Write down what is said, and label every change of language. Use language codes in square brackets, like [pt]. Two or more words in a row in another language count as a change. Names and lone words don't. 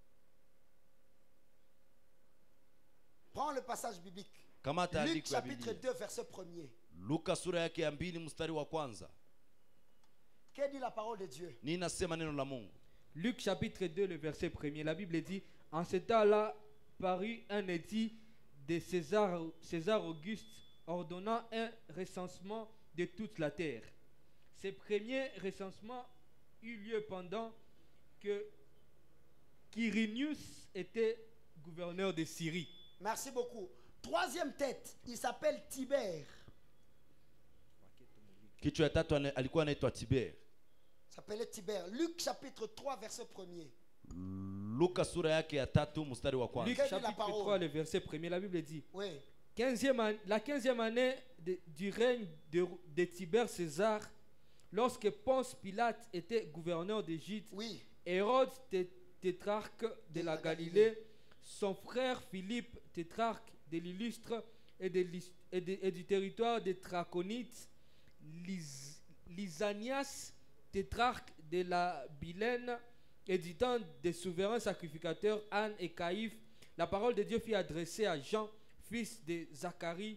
[fr] Prends le passage biblique. [sw] Kama Luc taandiko ya [fr] chapitre [sw] Biblia. [fr] 2 verset 1er. [sw] Luka sura yake ya 2 mstari wa kwanza. [fr] Que dit la parole de Dieu? [sw] Ni nasema neno la Mungu. [fr] Luc chapitre 2, le verset 1er. La Bible dit, en ce temps-là parut un édit de César Auguste ordonnant un recensement de toute la terre. Ce premier recensement eut lieu pendant que Quirinius était gouverneur de Syrie. Merci beaucoup. Troisième tête, il s'appelle Tibère. [sw] Kichwa ya tatu alikuwa anaitwa Tiber. [fr] Il s'appelait Tibère. Luc chapitre 3 verset 1er. [sw] Luka sura yake ya tatu mstari wa Luc kwanza. [fr] Quelle est la chapitre parole? 3, le verset 1er, la Bible dit Oui. la 15e année du règne de Tibère César, lorsque Ponce Pilate était gouverneur d'Égypte, Oui. Hérode, tétrarque de la Galilée, son frère Philippe, tétrarque de l'illustre et du territoire des Trachonites, Lysanias, tétrarque de la Bilène, et du temps des souverains sacrificateurs Anne et Caïphe, la parole de Dieu fut adressée à Jean, fils de Zacharie,